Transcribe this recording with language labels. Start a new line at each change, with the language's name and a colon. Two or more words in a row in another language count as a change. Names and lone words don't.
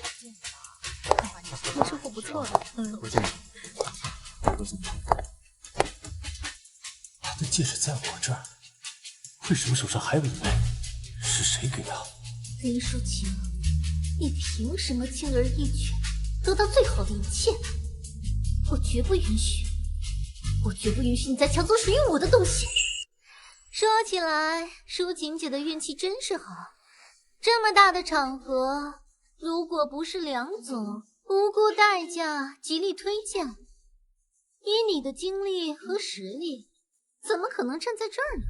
Chinese: 你收穫不錯的。我見你。他的戒指在我這兒，為什麼手上還有一枚？是誰給的？林舒晴，你憑什麼輕而易舉得到最好的一切？我絕不允許，我絕不允許你再搶走屬於我的東西。說起來，舒晴姐的運氣真是好，這麼大的場合，如果不是梁總不顧代價極力推薦，以你的經歷和實力，怎麼可能站在這兒呢？